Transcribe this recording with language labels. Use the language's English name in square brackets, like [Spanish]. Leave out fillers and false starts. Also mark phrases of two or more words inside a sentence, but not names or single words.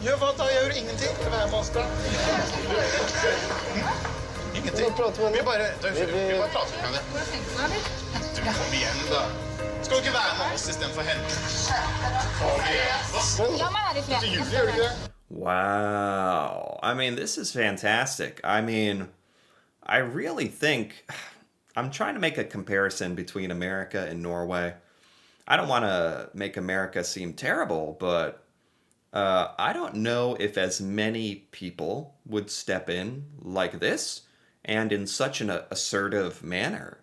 [Norwegian] Gjør hva da? Jeg gjør ingenting. Vær med oss da. Ingenting. Vi bare prater med henne. Du, kom igjen da. Skal du ikke være med oss i stedet for henne? La meg være i fred. Til juli, gjør du ikke det? [English] Wow. I mean, this is fantastic. I mean, I really think I'm trying to make a comparison between America and Norway. I don't want to make America seem terrible, but I don't know if as many people would step in like this and in such an assertive manner.